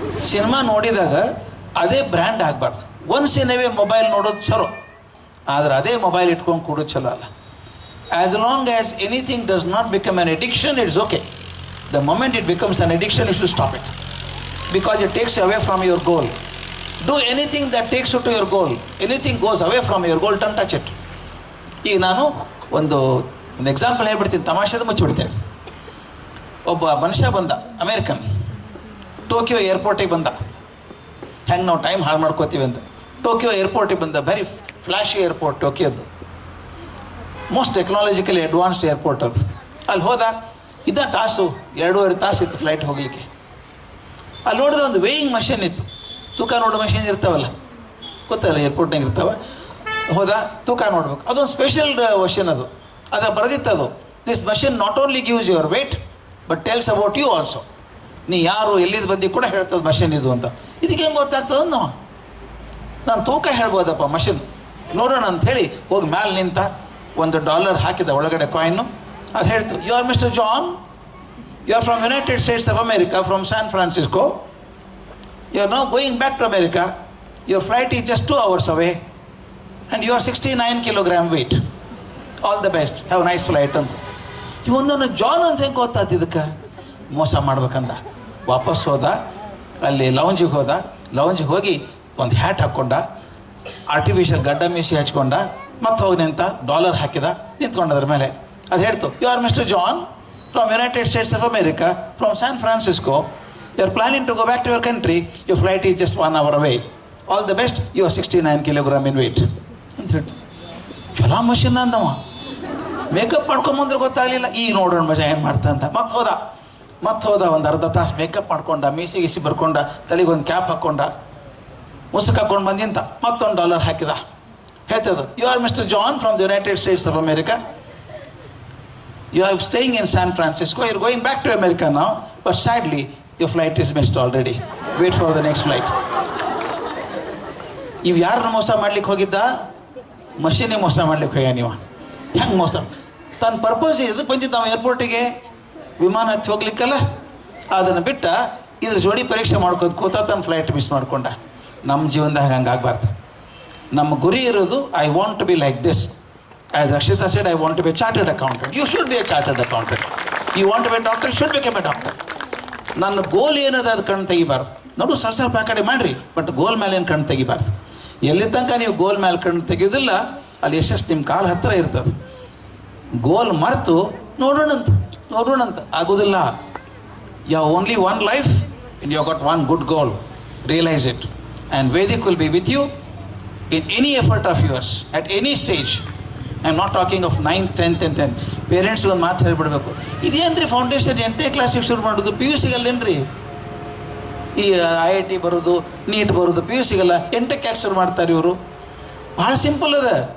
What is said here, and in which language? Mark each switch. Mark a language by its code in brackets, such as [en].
[kn] Cinema ನೋಡಿದಾಗ ಅದೇ brand ಆಗಬಾರ್ದು. [en] once in a way [kn] mobile ನೋಡೋದು ಚಲೋ, ಆದರೆ ಅದೇ ಮೊಬೈಲ್ ಇಟ್ಕೊಂಡು ಕೊಡೋದು ಚಲೋ ಅಲ್ಲ. [en] As long as anything does not become an addiction, it's okay. The moment it becomes an addiction, you should stop it, because it takes away from your goal. Do anything that takes you to your goal. Anything goes away from your goal, don't touch it. [kn] ಈಗ ನಾನು ಒಂದು example ಹೇಳ್ಬಿಡ್ತೀನಿ, ತಮಾಷೆದ ಮುಚ್ಚಿಬಿಡ್ತೇನೆ. ಒಬ್ಬ ಮನುಷ್ಯ ಬಂದ, American, Tokyo ಏರ್ಪೋರ್ಟಿಗೆ ಬಂದ. ಹೆಂಗೆ ನಾವು ಟೈಮ್ ಹಾಳು ಮಾಡ್ಕೋತೀವಿ ಅಂತ ಟೋಕಿಯೋ ಏರ್ಪೋರ್ಟಿಗೆ ಬಂದ. [en] very flashy airport [kn] ಟೋಕಿಯೋದು, [en] most technologically advanced airport [kn] ಅದು. ಅಲ್ಲಿ ಹೋದ, ಇದ್ದ ತಾಸು 2.5 ತಾಸು ಇತ್ತು ಫ್ಲೈಟ್ ಹೋಗಲಿಕ್ಕೆ. ಅಲ್ಲಿ ನೋಡಿದ ಒಂದು ವೇಯಿಂಗ್ ಮಷಿನ್ ಇತ್ತು, ತೂಕ ನೋಡೋ ಮಷಿನ್ ಇರ್ತಾವಲ್ಲ, ಗೊತ್ತಲ್ಲ ಏರ್ಪೋರ್ಟ್ನಾಗ ಇರ್ತಾವೆ. ಹೋದ, ತೂಕ ನೋಡ್ಬೇಕು. ಅದೊಂದು ಸ್ಪೆಷಲ್ ಮಷಿನ್ ಅದು. ಅದರ ಬರೆದಿತ್ತದು, [en] This machine not only gives your weight but tells about you also. [kn] ನೀ ಯಾರು ಎಲ್ಲಿದ್ದು ಬಂದು ಕೂಡ ಹೇಳ್ತದೆ ಮಷಿನ್ ಇದು ಅಂತ. ಇದಕ್ಕೆ ಹೆಂಗೆ ಗೊತ್ತಾಗ್ತದೆ ನಾವು? ನಾನು ತೂಕ ಹೇಳ್ಬೋದಪ್ಪ ಮಷಿನ್ ನೋಡೋಣ ಅಂಥೇಳಿ ಹೋಗಿ ಮ್ಯಾಲೆ ನಿಂತ, $1 ಹಾಕಿದ ಒಳಗಡೆ ಕಾಯಿನ್ನು. [en] ಅದು ಹೇಳ್ತು, you are mister John, you are from United States of America, from San Francisco. You are now going back to America. Your flight is just 2 hours away and you are 69 kilogram weight. All the best. Have a nice flight ಅಂತ. [kn] ಇವೊಂದನ್ನು John ಅಂತ ಹೆಂಗೆ ಗೊತ್ತಾಯ್ತು ಇದಕ್ಕೆ? ಮೋಸ ಮಾಡ್ಬೇಕಂದ. ವಾಪಸ್ ಹೋದ, ಅಲ್ಲಿ ಲೌಂಜಿಗೆ ಹೋದ. ಲೌಂಜಿಗೆ ಹೋಗಿ ಒಂದು ಹ್ಯಾಟ್ ಹಾಕ್ಕೊಂಡ, ಆರ್ಟಿಫಿಷಿಯಲ್ ಗಡ್ಡ ಮೀಸಿ ಹಚ್ಕೊಂಡ, ಮತ್ತೆ ಹೋಗಿ ನಿಂತ, $1 ಹಾಕಿದ, ನಿಂತ್ಕೊಂಡ ಅದ್ರ ಮೇಲೆ. [en] ಅದು ಹೇಳ್ತು, you are Mister John from United States of America, from San Francisco. You are planning to go back to your country. Your flight is just 1 hour away. All the best. You are 69 kilogram in weight. [kn] ಅಂತ ಹೇಳ್ತು. ಚಲೋ machine ಅಂದವ. Makeup ಮಾಡ್ಕೊಂಬಂದ್ರೆ ಗೊತ್ತಾಗಲಿಲ್ಲ. ಈಗ ನೋಡೋಣ ಮಜಾ ಏನು ಮಾಡ್ತಾ ಅಂತ. ಮತ್ತೆ ಹೋದ ಒಂದು ಅರ್ಧ ತಾಸು ಮೇಕಪ್ ಮಾಡ್ಕೊಂಡ, ಮೀಸಿ ಗಿಸಿ ಬರ್ಕೊಂಡ, ತಲೆಗೆ ಒಂದು ಕ್ಯಾಪ್ ಹಾಕ್ಕೊಂಡ, ಮುಸುಕ್ ಹಾಕ್ಕೊಂಡು ಬಂದಿಂತ, ಮತ್ತೊಂದು $1 ಹಾಕಿದ. [en] ಹೇಳ್ತದು, you are Mister John from the United States of America. You are staying in San Francisco. You are going back to America now. But sadly, your flight is missed already. Wait for the next flight. [kn] ಇವು ಯಾರನ್ನ ಮೋಸ ಮಾಡ್ಲಿಕ್ಕೆ ಹೋಗಿದ್ದ? ಮಷೀನಿಗೆ ಮೋಸ ಮಾಡ್ಲಿಕ್ಕೆ ಹೋಗ್ಯ. ನೀವು ಹೆಂಗೆ ಮೋಸ? ತನ್ನ ಪರ್ಪಸ್ ಇದಕ್ಕೆ ಬಂದಿದ್ದ ನಾವು ಏರ್ಪೋರ್ಟಿಗೆ, ವಿಮಾನ ಹತ್ತಿ ಹೋಗ್ಲಿಕ್ಕಲ್ಲ. ಅದನ್ನು ಬಿಟ್ಟ ಇದ್ರ ಜೋಡಿ ಪರೀಕ್ಷೆ ಮಾಡ್ಕೋದು ಕೂತ ತನ್ನ ಫ್ಲೈಟ್ ಮಿಸ್ ಮಾಡ್ಕೊಂಡ. ನಮ್ಮ ಜೀವನದಾಗ ಹಂಗೆ ಆಗಬಾರ್ದು. ನಮ್ಮ ಗುರಿ ಇರೋದು, [en] I want to be like this. As Rakshita said, I want to be a chartered accountant. You should be a chartered accountant. You want to be a doctor, you should become a doctor. [kn] ನನ್ನ ಗೋಲ್ ಏನದ ಅದು ಕಣ್ಣು ತೆಗಿಬಾರ್ದು. ನೋಡು, ಸ್ವಲ್ಪ ಆ ಕಡೆ ಮಾಡಿರಿ, but ಗೋಲ್ ಮೇಲೆ ಏನು ಕಣ್ಣು ತೆಗಿಬಾರ್ದು. ಎಲ್ಲಿ ತನಕ ನೀವು ಗೋಲ್ ಮೇಲೆ ಕಣ್ಣು ತೆಗೆಯೋದಿಲ್ಲ, ಅಲ್ಲಿ ಎಷ್ಟೆಷ್ಟು ನಿಮ್ಮ ಕಾಲು ಹತ್ತಿರ ಇರ್ತದೆ. ಗೋಲ್ ಮರೆತು ನೋಡೋಣಂತ ಆಗೋದಿಲ್ಲ. [en] You have only one life and you have got one good goal. Realize it. And Vedic will be with you in any effort of yours, at any stage. I am not talking of 9th, 10th and 10th. [kn] ಪೇರೆಂಟ್ಸ್ಗೆ ಒಂದು ಮಾತು ಹೇಳಿಬಿಡ್ಬೇಕು, ಇದೇನು foundation 8ನೇ ಕ್ಲಾಸಿಗೆ ಶುರು ಮಾಡೋದು, PUCಗಲ್ಲೇನು ರೀ ಈ IIT ಬರೋದು, neat ಬರೋದು, PUCಗಲ್ಲ 8ಕ್ಕೆ ಯಾಕೆ ಶುರು ಮಾಡ್ತಾರೆ ಇವರು? ಭಾಳ ಸಿಂಪಲ್ ಅದ.